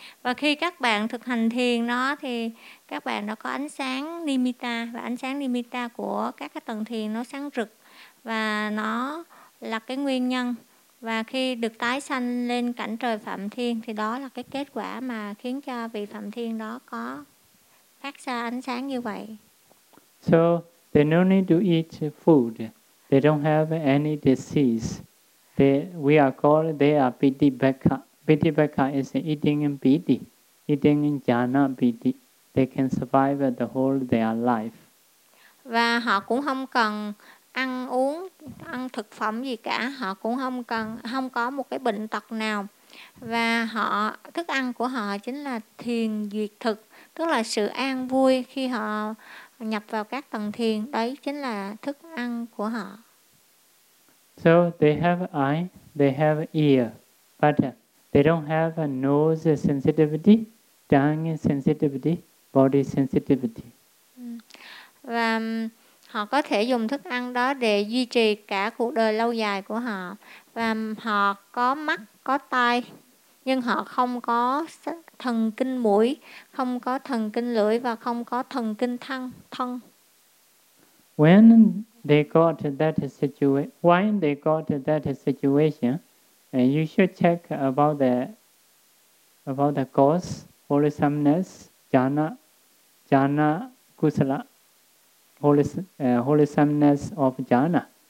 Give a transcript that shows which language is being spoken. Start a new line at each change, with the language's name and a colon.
Vietnamese: Và khi các bạn thực hành thiền nó thì các bạn đã có ánh sáng nimitta, và ánh sáng nimitta của các cái tầng thiền nó sáng rực, và nó là cái nguyên nhân. Và khi được tái sanh lên cảnh trời Phạm Thiên thì đó là cái kết quả mà khiến cho vị Phạm Thiên đó có phát ra ánh sáng như vậy.
English: So they no need to eat food. They don't have any disease. We are called, they are pitibhaka. Pitibhaka is eating in piti, eating in jhana piti. They can survive the whole their life.
Vietnamese: Và họ cũng không cần ăn uống, ăn thực phẩm gì cả. Họ cũng không cần, không có một cái bệnh tật nào. Và họ, thức ăn của họ chính là thiền duyệt thực, tức là sự an vui khi họ nhập vào các tầng thiền. Đấy chính là thức ăn của họ.
English: So they have eye, they have ear, but they don't have a nose sensitivity, tongue sensitivity, body sensitivity.
Vietnamese: Và họ có thể dùng thức ăn đó để duy trì cả cuộc đời lâu dài của họ. Và họ có mắt, có tai, nhưng họ không có thần kinh mũi, không có thần kinh lưỡi và không có thần kinh thân.
English: When they got that situation, when they got that situation, and you should check about the cause, wholesomeness, jhana, kusala, wholesomeness of jhana.